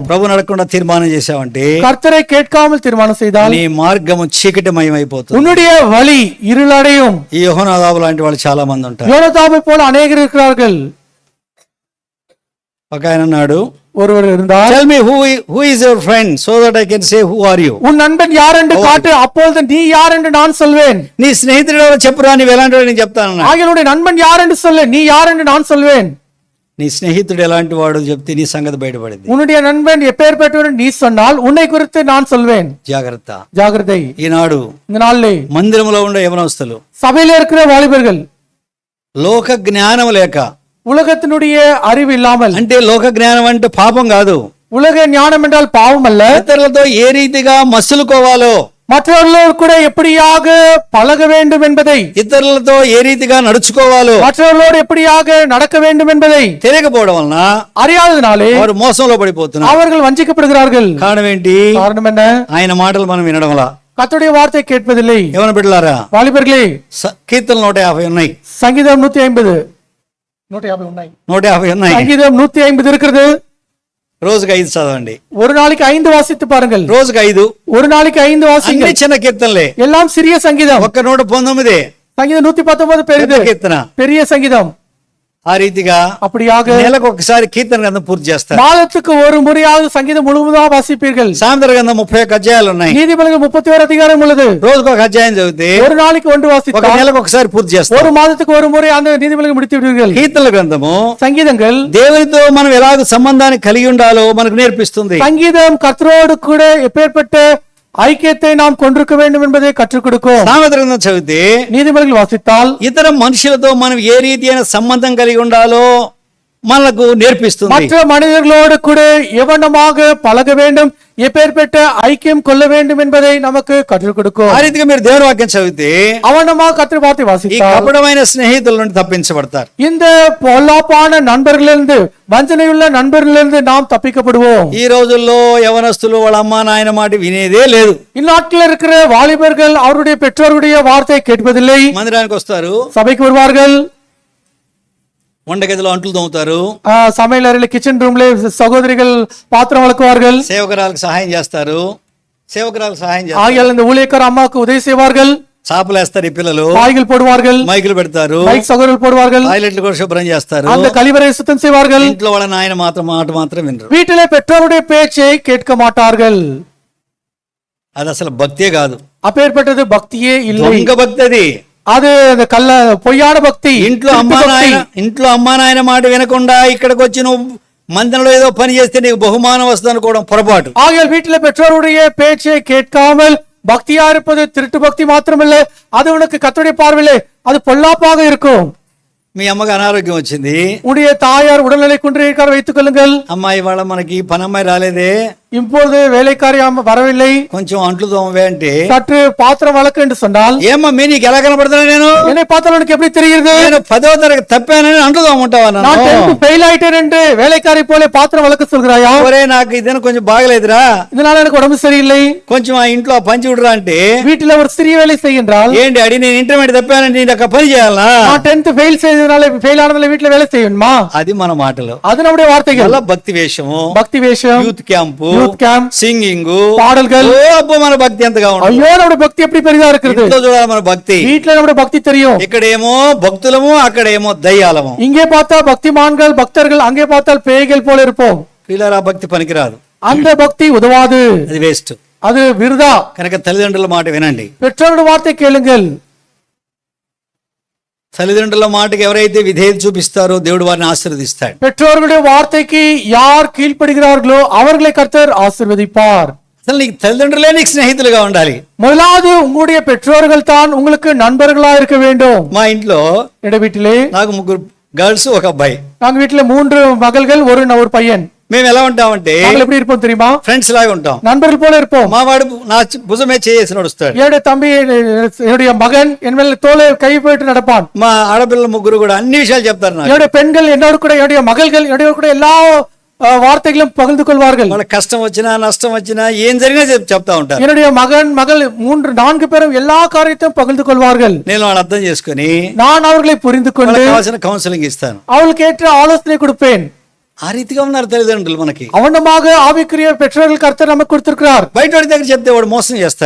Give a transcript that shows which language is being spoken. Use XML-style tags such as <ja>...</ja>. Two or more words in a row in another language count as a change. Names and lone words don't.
<te>ప్రభుని అడగకుండా తీర్మానం చేశావంటే,</te> <ta>கர்த்தரை கேட்காமல் தீர்மானம் செய்தால்</ta> <te>నీ మార్గము చీకటిమయమైపోతుంది.</te> <ta>உன்னுடைய வழி இருளடையும்.</ta> <te>ఈ యెహోనాదాబు లాంటి వాళ్ళు చాలా మంది ఉంటారు.</te> <ta>யோனதாபை போல அநேகர் இருக்கிறார்கள்.</ta> <te>ఒక ఆయన అన్నాడు,</te> <ta>ஒருவர் இருந்தால்,</ta> <en>Tell me who is your friend so that I can say who are you.</en> <ta>உன் நண்பன் யார் என்று காட்டு, அப்பொழுது நீ யார் என்று நான் சொல்வேன்.</ta> <te>నీ స్నేహితుడు ఎవరో చెప్పురా, నీవు ఎలాంటివాడో నేను చెప్తాను.</te> <ta>ஆகிய நண்பன் யார் என்று சொல்லு, நீ யார் என்று நான் சொல்வேன்.</ta> <te>నీ స్నేహితుడు ఎలాంటి వాడు చెప్తే నీ సంగతి బయటపడింది.</te> <ta>உன்னுடைய நண்பன் எப்பேற்பட்டவன் நீ சொன்னால் உன்னை குறித்து நான் சொல்வேன்.</ta> <te>జాగ్రత్త.</te> <ta>ஜாகிரதை.</ta> <te>ఈనాడు</te> <ta>இந்த நாளிலே</ta> <te>మందిరంలో ఉండే యవనస్తులు,</te> <ta>சபையில இருக்கிற வாலிபர்கள்,</ta> <te>లోక జ్ఞానం లేక,</te> <ta>உலகத்தினுடைய அறிவு இல்லாமல்,</ta> <te>అంటే లోక జ్ఞానం అంటే పాపం కాదు,</te> <ta>உலக ஞானம் என்றால் பாவம் அல்ல,</ta> <te>ఇతరులతో ఏ రీతిగా మసులుకోవాలో,</te> <ta>மற்றவர்களோடு கூட எப்படியாக பழக வேண்டும் என்பதை,</ta> <te>ఇతరులతో ఏ రీతిగా నడుచుకోవాలో</te> <ta>மற்றவர்களோடு எப்படியாக நடக்க வேண்டும் என்பதை</ta> <te>తెలియకపోవడం వలన</te> <ta>அறியாததினாலே</ta> <te>వారు మోసంలో పడిపోతున్నారు.</te> <ta>அவர்கள் வஞ்சிக்கப்படுகிறார்கள்.</ta> <te>కారణం ఏంటి?</te> <ta>காரணம் என்ன?</ta> <te>ఆయన మాటలు మనం వినడంలా.</te> <ta>கர்த்தருடைய வார்த்தை கேட்பதில்லை.</ta> <te>ఏమన్నా బిడ్డలారా,</te> <ta>வாலிபர்களே,</ta> <te>కీర్తనలు 150 ఉన్నాయి.</te> <ta>சங்கீதம் 150 ఉన్నాయి.</ta> <te>150 ఉన్నాయి.</te> <ta>சங்கீதம் 150 இருக்கிறது.</ta> <te>రోజుకి 5 చదవండి.</te> <ta>ஒரு நாளைக்கு 5 வாசித்து பாருங்கள்.</ta> <te>రోజుకి 5.</te> <ta>ஒரு நாளைக்கு 5 வாசிங்க.</ta> <te>అన్ని చిన్న కీర్తనలే,</te> <ta>எல்லாம் சிறிய சங்கீதம்.</ta> <te>ఒక్క 119.</te> <ta>சங்கீதம் 119 பெரிது,</ta> <te>కీర్తన.</te> <ta>பெரிய சங்கீதம்.</ta> <te>ఆ రీతిగా</te> <ta>அப்படியாக</ta> <te>నెలకు ఒకసారి కీర్తన గ్రంథం పూర్తి చేస్తారు.</te> <ta>மாதத்துக்கு ஒரு முறையாவது சங்கீதம் முழுவதுமாக வாசிப்பீர்கள்.</ta> <te>సామెతల గ్రంథం 31 అధ్యాయాలు ఉన్నాయి.</te> <ta>நீதிமொழிகள் 31 அதிகாரம் உள்ளது.</ta> <te>రోజుకు ఒక అధ్యాయం చదివితే</te> <ta>ஒரு நாளைக்கு ஒன்று</ta> <te>ఒక</te> <ta>வாசித்தால்</ta> <te>నెలకు ఒకసారి పూర్తి చేస్తారు.</te> <ta>ஒரு மாதத்துக்கு ஒரு முறை அந்த நீதிமொழிகள் முடித்து விடுவீர்கள்.</ta> <te>కీర్తనల గ్రంథము</te> <ta>சங்கீதங்கள்</ta> <te>దేవునితో మనం ఎలాగ సంబంధాన్ని కలిగి ఉండాలో మనకు నేర్పిస్తుంది.</te> <ta>சங்கீதம் கர்த்தரோடு கூட எப்பேற்பட்ட ஐக்கியத்தை நாம் கொண்டிருக்க வேண்டும் என்பதை கற்றுக் கொடுக்கும்.</ta> <te>సామెతల గ్రంథం చదివితే</te> <ta>நீதிமொழிகள் வாசித்தால்</ta> <te>ఇతర మనుషులతో మనం ఏ రీతి అయిన సంబంధం కలిగి ఉండాలో మనకు నేర్పిస్తుంది.</te> <ta>மற்ற மனிதர்களோடு கூட எவனமாக பழக வேண்டும், எப்பேற்பட்ட ஐக்கியம் கொள்ள வேண்டும் என்பதை நமக்கு கற்றுக் கொடுக்கும்.</ta> <te>ఆ రీతిగా మీరు దేవుని వాక్యం చదివితే</te> <ta>அவனமாக கர்த்தர் வார்த்தை</ta> <te>ఈ</te> <ta>வாசித்தால்</ta> <te>కపటమైన స్నేహితుల నుండి తప్పించబడతారు.</te> <ta>இந்த பொல்லாப்பான நண்பர்களிலிருந்து, வஞ்சனையுள்ள நண்பர்களிலிருந்து நாம் தப்பிக்கப்படுவோம்.</ta> <te>ఈ రోజుల్లో యవనస్తులు వాళ్ళ అమ్మా నాయన మాట వినేదే లేదు.</te> <ta>இந்நாட்டில் இருக்கிற வாலிபர்கள் அவருடைய பெற்றோருடைய வார்த்தை கேட்பதில்லை.</ta> <te>మందిరానికి వస్తారు,</te> <ta>சபைக்கு வருவார்கள்,</ta> <te>వంటగదిలో అంట్లు తోముతారు,</te> <ta>சமையல் அறையில</ta> <en>kitchen room</en> <ta>சகோதரிகள் பாத்திரம் வளர்க்குவார்கள்,</ta> <te>సేవకురాలకు సహాయం చేస్తారు, సేవకురాలకు సహాయం చేస్తారు,</te> <ta>ஆகியால் இந்த ஊழியக்கார அம்மாவுக்கு உதவி செய்வார்கள்,</ta> <te>చాపలేస్తారు ఈ పిల్లలు,</te> <ta>பாய்கள் போடுவார்கள்,</ta> <te>మైకులు పెడతారు,</te> <ta>மைக் சகோதரர்கள் போடுவார்கள்,</ta> <te>టాయిలెట్లు కూడా శుభ్రం చేస్తారు.</te> <ta>அந்த கழிவறை சுத்தம் செய்வார்கள்.</ta> <te>ఇంట్లో వాళ్ళ నాయన మాట మాత్రం వినరు.</te> <ta>வீட்டிலே பெற்றோருடைய பேச்சை கேட்க மாட்டார்கள்.</ta> <te>అది అసలు భక్తే కాదు,</te> <ta>அப்பேற்பட்டது பக்தியே இல்லை.</ta> <te>దొంగ భక్తి అది.</te> <ta>அது அந்த பொய்யான பக்தி.</ta> <te>ఇంట్లో అమ్మా నాయన మాట వినకుండా ఇక్కడికి వచ్చి నువ్వు మందిరంలో ఏదో పని చేస్తే నీకు బహుమానం వస్తుంది అనుకోవడం పొరపాటు.</te> <ta>ஆகையால் வீட்டில் பெற்றோருடைய பேச்சை கேட்காமல் பக்தியா இருப்பது திருட்டு பக்தி மாத்திரமல்ல, அது உனக்கு கர்த்தருடைய பார்வையிலே அது பொல்லாப்பாக இருக்கும்.</ta> <te>మీ అమ్మకి అనారోగ్యం వచ్చింది,</te> <ta>உடைய தாயார் உடல்நிலை குன்றியிருக்கார் வைத்துக் கொள்ளுங்கள்.</ta> <te>అమ్మాయి వాళ్ళ మనకి పని అమ్మాయి రాలేదే,</te> <ta>இப்பொழுது வேலைக்காரி வரவில்லை,</ta> <te>కొంచెం అంట్లు తోమవే అంటే,</te> <ta>சற்று பாத்திரம் வளர்க்க என்று சொன்னால்,</ta> <te>ఏమమ్మీ నీకు ఎలా కనపడుతున్నా, నేను</te> <ta>என்னை பார்த்தால் உனக்கு எப்படி தெரிகிறது?</ta> <te>నేను 10వ తరగతి తప్పానని అంట్లు తోముంటావా?</te> <ta>நான் 10th ஃபெயில் ஆயிட்டேன் என்று வேலைக்காரி போல பாத்திரம் வளர்க்க சொல்கிறாயா?</ta> <te>ఒరే నాకు ఇదేనా కొంచెం బాగలేదురా,</te> <ta>இதனால எனக்கு உடம்பு சரியில்லை,</ta> <te>కొంచెం ఆ ఇంట్లో ఆ పని చూడరా అంటే,</te> <ta>வீட்டுல ஒரு சிறிய வேலை செய்கின்றால்,</ta> <te>ఏంటి అడి నేను ఇంటర్మీడియట్ తప్పానని నేను అక్కడ పని చేయాలా?</te> <ta>நான் 10th ஃபெயில் செய்ததனால ஃபெயில் ஆனதால வீட்டுல வேலை செய்யணுமா?</ta> <te>అది మన మాటలు.</te> <ta>அது நம்முடைய வார்த்தைகள்.</ta> <te>అలా భక్తి వేషము,</te> <ta>பக்தி வேஷம்,</ta> <en>youth camp, youth camp,</en> <te>సింగింగ్,</te> <ta>பாடல்கள்.</ta> <te>అబ్బో మన భక్తి ఎంతగా ఉంటుంది.</te> <ta>ஐயோ நம்முடைய பக்தி எப்படி பெரிதா இருக்குது.</ta> <te>ఇంట్లో చూడాలి మన భక్తి.</te> <ta>வீட்டுல நம்முடைய பக்தி தெரியும்.</ta> <te>ఇక్కడేమో భక్తులము, అక్కడేమో దయ్యాలము.</te> <ta>இங்கே பார்த்தா பக்திமான்கள் பக்தர்கள், அங்கே பார்த்தால் பேய்கள் போல இருப்போம்.</ta> <te>పిల్లరా భక్తి పనికిరాదు,</te> <ta>அந்த பக்தி உதவாது,</ta> <te>అది వేస్ట్.</te> <ta>அது விருதா.</ta> <te>కనుక తల్లిదండ్రుల మాట వినండి,</te> <ta>பெற்றோருடைய வார்த்தை கேளுங்கள்.</ta> <te>తల్లిదండ్రుల మాటకి ఎవరైతే విధేయత చూపిస్తారో దేవుడు వారిని ఆశీర్వదిస్తాడు.</te> <ta>பெற்றோர்களுடைய வார்த்தைக்கு யார் கீழ்ப்படுகிறார்களோ அவர்களை கர்த்தர் ஆசீர்வதிப்பார்.</ta> <te>అసలు నీకు తల్లిదండ్రులే నీకు స్నేహితులుగా ఉండాలి.</te> <ta>முதலாவது உங்களுடைய பெற்றோர்கள் தான் உங்களுக்கு நண்பர்களா இருக்க வேண்டும்.</ta> <te>మా ఇంట్లో</te> <ta>என்னுடைய வீட்டிலே</ta> <te>నాకు 3 గర్ల్స్ ఒక అబ్బాయి.</te> <ta>நாங்க வீட்டுல 3 மகள்கள், ஒரு பையன்.</ta> <te>మేము ఎలా ఉంటామంటే</te> <ta>நாங்கள் எப்படி இருப்போம் தெரியுமா?</ta> <te>ఫ్రెండ్స్ లాగా ఉంటాం.</te> <ta>நண்பர்கள் போல இருப்போம்.</ta> <te>మా వాడు నా భుజమే చేసి నడుస్తాడు,</te> <ta>என்னுடைய தம்பி, என்னுடைய மகன் என் மேல தோலை கை போயிட்டு நடப்பான்.</ta> <te>మా ఆడపిల్ల ముగ్గురు కూడా అన్ని విషయాలు చెప్తారు నాకు.</te> <ta>என்னுடைய பெண்கள் என்னோட கூட, என்னுடைய மகள்கள் என்னோட கூட எல்லா வார்த்தைகளும் பகிர்ந்து கொள்வார்கள்.</ta> <te>వాళ్ళ కష్టం వచ్చినా నష్టం వచ్చినా ఏం జరిగినా చెప్తా ఉంటారు.</te> <ta>என்னுடைய மகன் மகள் 3-4 பேரும் எல்லா காரியத்தையும் பகிர்ந்து கொள்வார்கள்.</ta> <te>నేను వాళ్ళని అర్థం చేసుకుని</te> <ta>நான் அவர்களை புரிந்து கொண்டு</ta> <te>వాళ్ళకి కావాల్సిన కౌన్సిలింగ్ ఇస్తాను.</te> <ta>அவளுக்கு ஏற்ற ஆலோசனை கொடுப்பேன்.</ta> <te>ఆ రీతిగా ఉన్నారు తల్లిదండ్రులు మనకి.</te> <ta>அவனமாக ஆவிக்குரிய பெற்றோர்கள் கர்த்தர் நமக்கு கொடுத்திருக்கிறார்.</ta> <te>బయట వాడి దగ్గర చెప్తే వాడు మోసం చేస్తాడు.</te>